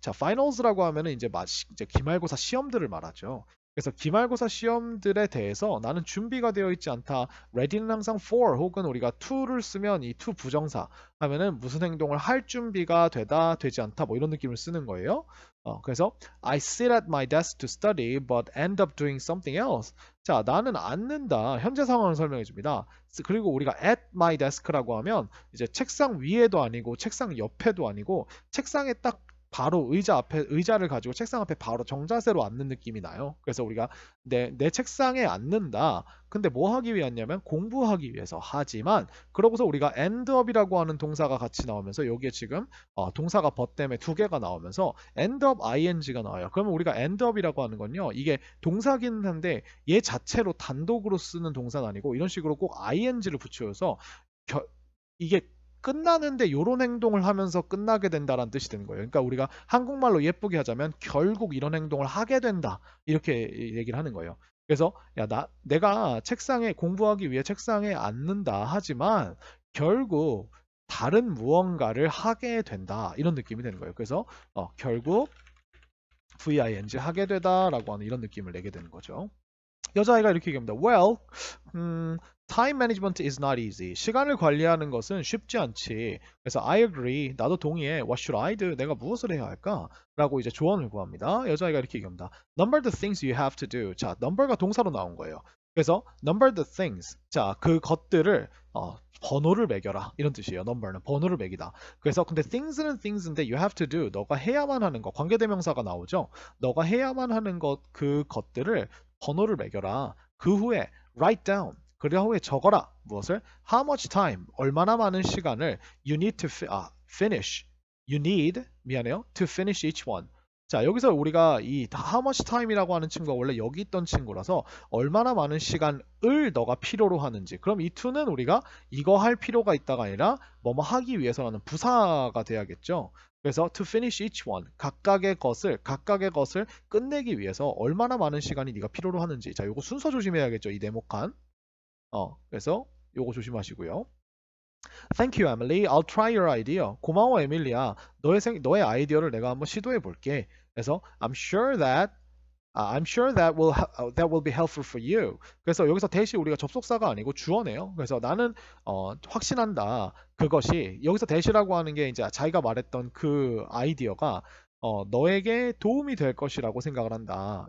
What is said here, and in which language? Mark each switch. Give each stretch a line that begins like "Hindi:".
Korean: 자, finals라고 하면은 이제 기말고사 시험들을 말하죠. 그래서 기말고사 시험들에 대해서 나는 준비가 되어 있지 않다. ready는 항상 for 혹은 우리가 to를 쓰면 이 to 부정사 하면은 무슨 행동을 할 준비가 되다, 되지 않다 뭐 이런 느낌을 쓰는 거예요.
English: 그래서 I sit at my desk to study but end up doing something else.
Korean: 자, 나는 앉는다. 현재 상황을 설명해 줍니다. 그리고 우리가 at my desk라고 하면 이제 책상 위에도 아니고 책상 옆에도 아니고 책상에 딱 바로 의자를 가지고 책상 앞에 바로 정자세로 앉는 느낌이 나요. 그래서 우리가 내 책상에 앉는다. 근데 뭐 하기 위해냐면 공부하기 위해서. 하지만 그러고서 우리가 end up이라고 하는 동사가 같이 나오면서 여기에 지금 동사가 but 때문에 두 개가 나오면서 end up ing가 나와요. 그러면 우리가 end up이라고 하는 건요. 이게 동사긴 한데 얘 자체로 단독으로 쓰는 동사는 아니고 이런 식으로 꼭 ing를 붙여서 이게 끝나는데 이런 행동을 하면서 끝나게 된다라는 뜻이 되는 거예요. 그러니까 우리가 한국말로 예쁘게 하자면 결국 이런 행동을 하게 된다. 이렇게 얘기를 하는 거예요. 그래서 야, 내가 책상에 공부하기 위해 책상에 앉는다. 하지만 결국 다른 무언가를 하게 된다. 이런 느낌이 되는 거예요. 그래서 결국 VING 하게 되다라고 하는 이런 느낌을 내게 되는 거죠. 여자아이가 이렇게 얘기합니다.
English: Well, time management is not easy.
Korean: 시간을 관리하는 것은 쉽지 않지. 그래서
English: I agree.
Korean: 나도 동의해.
English: What should I do?
Korean: 내가 무엇을 해야 할까? 라고 이제 조언을 구합니다. 여자아이가 이렇게 얘기합니다.
English: Number the things you have to do.
Korean: 자, number가 동사로 나온 거예요.
English: 그래서 number the things.
Korean: 자, 그 것들을 번호를 매겨라. 이런 뜻이에요. number는 번호를 매기다. 그래서 근데 things는 things인데 you have to do. 너가 해야만 하는 것. 관계대명사가 나오죠. 너가 해야만 하는 것, 그 것들을 번호를 매겨라. 그 후에
English: write down.
Korean: 그 후에 적어라. 무엇을?
English: How much time?
Korean: 얼마나 많은 시간을
English: you need to finish. You need,
Korean: 미안해요.
English: To finish each one.
Korean: 자, 여기서 우리가 이 how much time이라고 하는 친구가 원래 여기 있던 친구라서 얼마나 많은 시간을 너가 필요로 하는지. 그럼 이 to는 우리가 이거 할 필요가 있다가 아니라 뭐뭐 하기 위해서라는 부사가 돼야겠죠. 그래서 to finish each one, 각각의 것을 끝내기 위해서 얼마나 많은 시간이 네가 필요로 하는지. 자, 요거 순서 조심해야겠죠. 이 네모칸. 그래서 요거 조심하시고요.
English: Thank you, Emily. I'll try your idea.
Korean: 고마워, 에밀리야. 너의 아이디어를 내가 한번 시도해 볼게.
English: 그래서 I'm sure that will be helpful for you.
Korean: 그래서 여기서 대시 우리가 접속사가 아니고 주어네요. 그래서 나는 확신한다. 그것이 여기서 대시라고 하는 게 이제 자기가 말했던 그 아이디어가 너에게 도움이 될 것이라고 생각을 한다.